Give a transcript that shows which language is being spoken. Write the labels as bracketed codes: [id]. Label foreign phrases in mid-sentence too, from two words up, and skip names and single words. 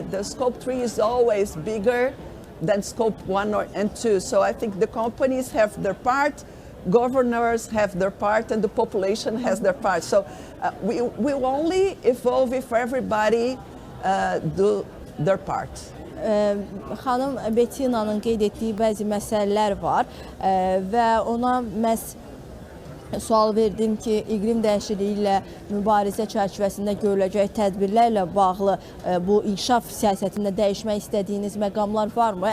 [en] The scope 3 is always bigger than scope 1 and 2. So I think the companies have their part, governors have their part, and the population has their part. So we will only evolve if everybody do their part. [az] Xanım Bettina'nın qeyd etdiyi bəzi məsələlər var və ona məhz sual verdim ki, iqlim dəyişikliyi ilə mübarizə çərçivəsində görüləcək tədbirlərlə bağlı bu inkişaf siyasətində dəyişmək istədiyiniz məqamlar varmı?